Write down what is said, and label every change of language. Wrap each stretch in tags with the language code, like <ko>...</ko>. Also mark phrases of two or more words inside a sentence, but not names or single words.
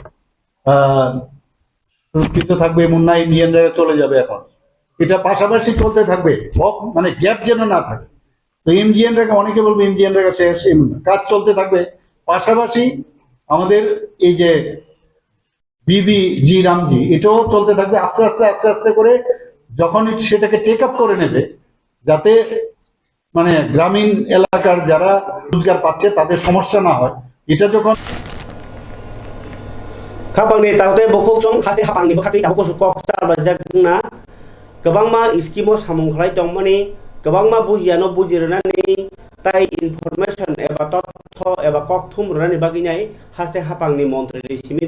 <bn>সুরক্ষিত থাকবে এমন না এমজিএন রেগা চলে যাবে এখন এটা পাশাপাশি চলতে থাকবে মানে গ্যাপ যেন না থাকে তো এমজিএন রেগা অনেকে বলবে এমজিএন রেগা শেষ এমন না কাজ চলতে থাকবে পাশাপাশি আমাদের এই যে বিবিজি রামজি এটাও চলতে থাকবে আস্তে আস্তে করে যখন সেটাকে</bn> <en>take up</en> <bn>করে নেবে যাতে মানে গ্রামীণ এলাকার যারা রোজগার পাচ্ছে তাদের সমস্যা না হয় এটা যখন</bn> <brx>खापांनि ताउते बखौ जं खासे खापांनि बखाति ताबो सुख चाबा जागना गोबांमा स्कीमो सामुं खलाय दंमानि गोबांमा बुजियानो बुजिरनानै ताइ इनफरमेशन एबा तथ्य एबा ककथुम रनानि बागिनाय हास्ते खापांनि मन्त्रि सिमि</brx>